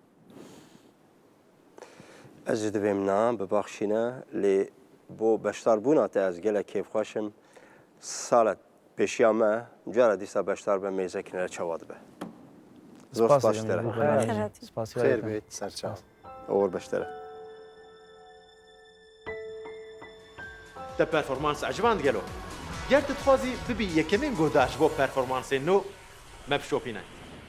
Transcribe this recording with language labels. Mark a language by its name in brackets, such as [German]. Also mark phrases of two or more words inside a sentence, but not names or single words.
[Kurdish] ئەز دەبێم نا ببەخشینە لێ بۆ بەشداربوونا تە ئەز گەلە کێفخۆشم ساڵت پێشیامە جارە دیسا بەشدار بە مێزەکنە چاوا دەبێ زۆر باشترە خێر بێت سەرچاو ئەوە بەشترە te performans عجبان gelo. Ger tu dixwazî bibî yekemîn guhdaş bo performansên nû me bişopîne.